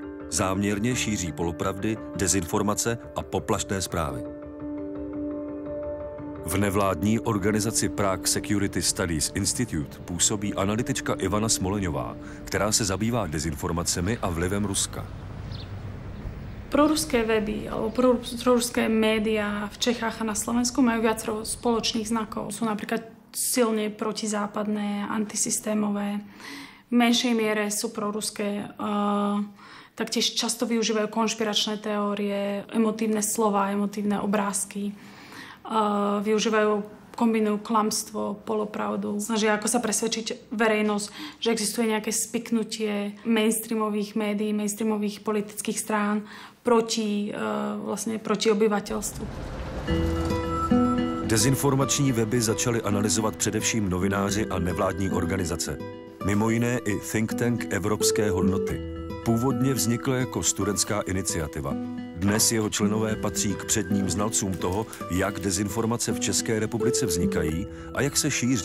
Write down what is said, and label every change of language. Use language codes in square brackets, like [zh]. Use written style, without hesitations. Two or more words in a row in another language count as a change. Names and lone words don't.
[cs] Záměrně šíří polopravdy, dezinformace a poplašné zprávy. V nevládní organizaci Prague Security Studies Institute působí analytička Ivana Smoleňová, která se zabývá dezinformacemi a vlivem Ruska. [sk] Proruské weby alebo proruské médiá v Čechách a na Slovensku majú viacero spoločných znakov. Sú napríklad silne protizápadné, antisystémové. V menšej miere sú proruské. Taktiež často využívajú konšpiračné teórie, emotívne slova, emotívne obrázky. Kombinujú klamstvo, polopravdu. Snažia ako sa presvedčiť verejnosť, že existuje nejaké spiknutie mainstreamových médií, mainstreamových politických strán proti obyvateľstvu. [cs] Dezinformační weby začaly analyzovat především novináři a nevládní organizace. Mimo jiné i [en] think tank [cs] Evropské hodnoty. Původně vznikl jako studentská iniciativa. Dnes jeho členové patří k předním znalcům toho, jak dezinformace v České republice vznikají a jak se šíří.